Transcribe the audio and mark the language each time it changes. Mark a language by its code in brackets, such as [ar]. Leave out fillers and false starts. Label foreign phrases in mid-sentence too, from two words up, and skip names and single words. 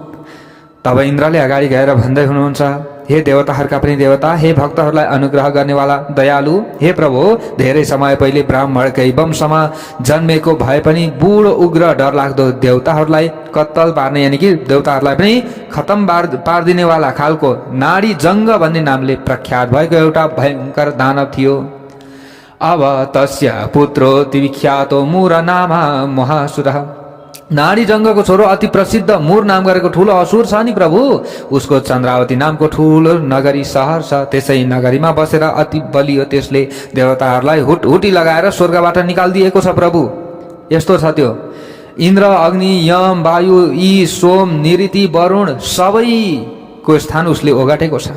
[ne] तब इन्द्रले अगाडि गएर भन्दै हुनुहुन्छ, हे देवताहरूका पनि देवता, हे भक्तहरूलाई अनुग्रह गर्नेवाला दयालु, हे प्रभु, धेरै समय पहिले ब्राह्मणकै वंशमा जन्मेको भए पनि बुढो उग्र डरलाग्दो देवताहरूलाई कत्तल पार्ने, [hi] यानि कि [ne] देवताहरूलाई पनि खतम पारिदिनेवाला खालको नाडी जङ्ग भन्ने नामले प्रख्यात भएको एउटा भयङ्कर दानव थियो। [sa] अब तस्य पुत्रो विख्यातो मूर नाम महासुरः। [ne] नाडी जङ्गको छोरो अति प्रसिद्ध मूर नाम गरेको ठुलो असुर छ नि प्रभु, उसको चन्द्रावती नामको ठुलो नगरी सहर छ। त्यसै नगरीमा बसेर अति बलियो त्यसले देवताहरूलाई हुटी लगाएर स्वर्गबाट निकालिदिएको छ प्रभु। यस्तो छ त्यो। इन्द्र, अग्नि, यम, वायु, यी सोम, निऋति, वरुण सबैको स्थान उसले ओगटेको छ।